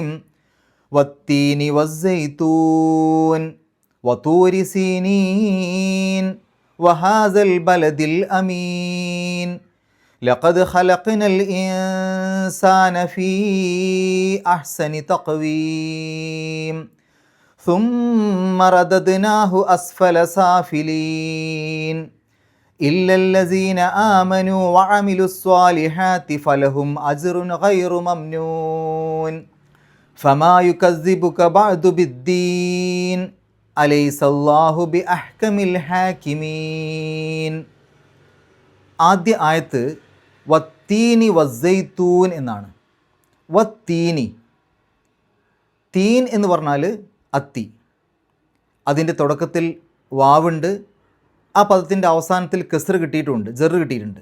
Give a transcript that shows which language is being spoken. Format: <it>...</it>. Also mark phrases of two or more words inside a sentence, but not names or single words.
<ar>والتين والزيتون وطور سينين وهذا البلد الأمين لقد خلقنا الإنسان في أحسن تقويم ثم رددناه أسفل سافلين إلا الذين آمنوا وعملوا الصالحات فلهم أجر غير ممنون فما يكذبك بعد بالدين أليس الله بأحكم الحاكمين.</ar> <ml>ആദ്യ ആയത്ത്</ml> <ar>والتين والزيتون</ar> <ml>എന്നാണ്. വത്തീനി, തീൻ എന്ന് പറഞ്ഞാൽ അത്തി. അതിൻ്റെ തുടക്കത്തിൽ വാവുണ്ട്, ആ പദത്തിൻ്റെ അവസാനത്തിൽ കസ്ർ കിട്ടിയിട്ടുണ്ട്, ജർ കിട്ടിയിട്ടുണ്ട്.</ml>